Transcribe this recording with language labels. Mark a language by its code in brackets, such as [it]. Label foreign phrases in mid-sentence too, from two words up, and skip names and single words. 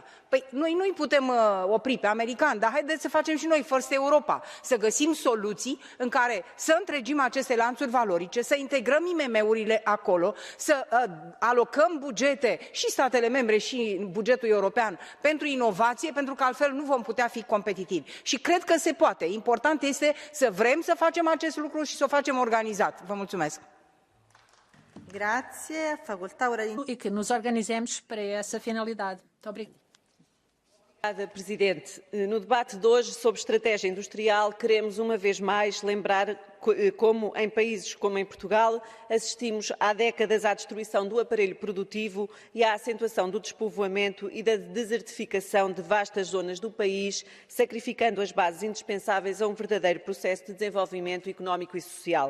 [ro] Păi noi nu-i putem opri pe americani, dar haideți să facem și noi First Europa, să găsim soluții în care să întregim aceste lanțuri valorice, să integrăm IMM-urile acolo, să alocăm bugete și statele membre și bugetul european pentru inovație, pentru că altfel nu vom putea fi competitivi. Și cred că se poate. Important este să vrem să facem acest lucru și să o facem organizat. Vă mulțumesc. [it] Grazie. Facoltà ora di... [pt] E que nos organizemos para essa finalidade. Muito obrigada. Obrigada, Presidente. No debate de hoje sobre estratégia industrial, queremos uma vez mais lembrar como em países como em Portugal assistimos há décadas à destruição do aparelho produtivo e à acentuação do despovoamento e da desertificação de vastas zonas do país, sacrificando as bases indispensáveis a um verdadeiro processo de desenvolvimento económico e social.